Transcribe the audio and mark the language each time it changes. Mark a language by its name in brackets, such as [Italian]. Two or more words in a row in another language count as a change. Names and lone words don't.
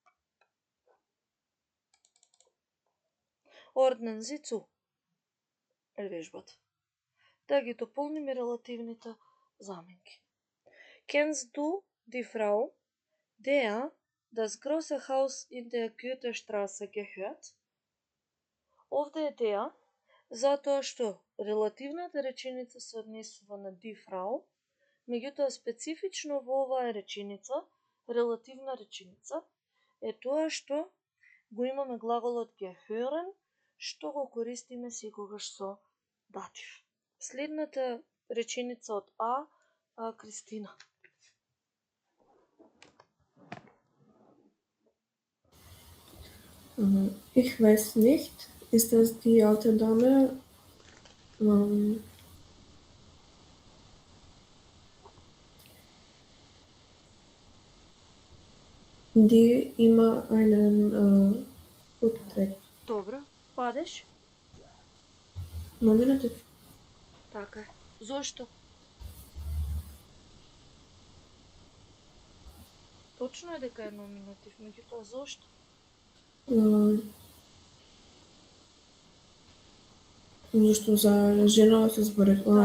[German] Ordnen Sie zu [Macedonian] е вежбата. Да ги дополниме релативните заменки. [German] Kennst du die Frau, der das große Haus in der Goethestraße gehört? [Macedonian] Овде е der, затоа што релативната реченица се однесува на [German] die Frau, [Macedonian] меѓутоа специфично во оваа реченица, релативна реченица, е тоа што го имаме глаголот gehören, што го користиме секогаш со датив. Следната реченица од Кристина. [German] Ich weiß nicht, ist das die alte Dame, die immer einen Hut trägt? [Macedonian] Добро, падеш? [German] Nominativ. [Macedonian] Така е. Зошто? Точно е дека е номинатив, меѓутоа зошто? Зашто за жена се збори, она е